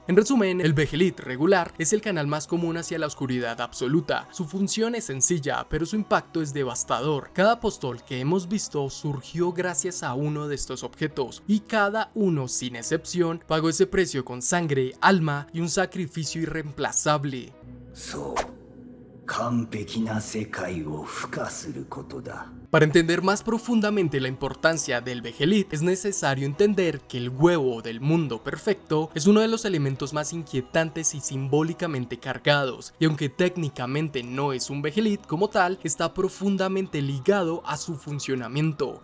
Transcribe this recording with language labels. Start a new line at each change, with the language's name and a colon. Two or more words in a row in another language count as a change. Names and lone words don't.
Spanish: En resumen, el Behelit regular es el canal más común hacia la oscuridad absoluta. Su función es sencilla, pero su impacto es devastador. Cada apóstol que hemos visto surgió gracias a uno de estos objetos, y cada uno, sin excepción, pagó ese precio con sangre, alma y un sacrificio irreemplazable.
Japanese: そう完璧な世界を付加することだ。
Spanish: Para entender más profundamente la importancia del Behelit, es necesario entender que el huevo del mundo perfecto es uno de los elementos más inquietantes y simbólicamente cargados, y aunque técnicamente no es un Behelit como tal, está profundamente ligado a su funcionamiento.